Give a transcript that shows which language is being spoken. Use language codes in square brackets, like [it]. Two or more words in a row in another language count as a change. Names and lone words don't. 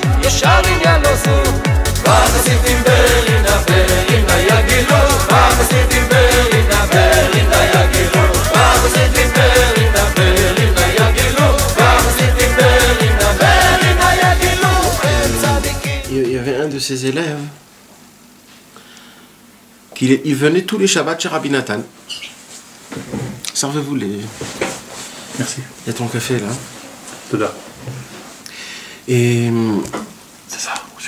[he] שרים ילוסו והחסידים ברינה ברינה יגילו והחסידים ברינה ברינה יגילו והחסידים ברינה ברינה יגילו והחסידים ברינה ברינה יגילו [fr] Il y avait un de ses élèves il venait tous les Shabbats chez Rabbi Nathan. Servez-vous les... Merci. Il y a ton café là. Tout là. Et... C'est ça, monsieur.